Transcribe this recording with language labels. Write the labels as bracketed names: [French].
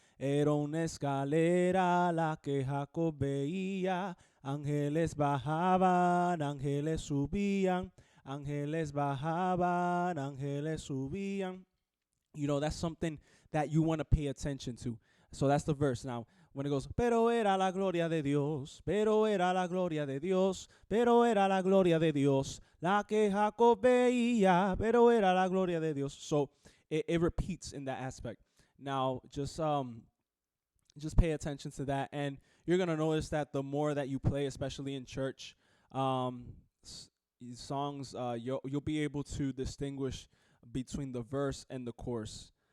[Spanish] Era una escalera la que Jacob veía. Ángeles bajaban, ángeles subían. Ángeles bajaban, ángeles subían. [English] You know, that's something that you want to pay attention to. So that's the verse. Now, when it goes, [Spanish] pero era la gloria de Dios, pero era la gloria de Dios, pero era la gloria de Dios, la que Jacob veía, pero era la gloria de Dios. [English] So it repeats in that aspect. Now, just pay attention to that, and you're gonna notice that the more that you play, especially in church, um, songs, you'll be able to distinguish between the verse and the chorus.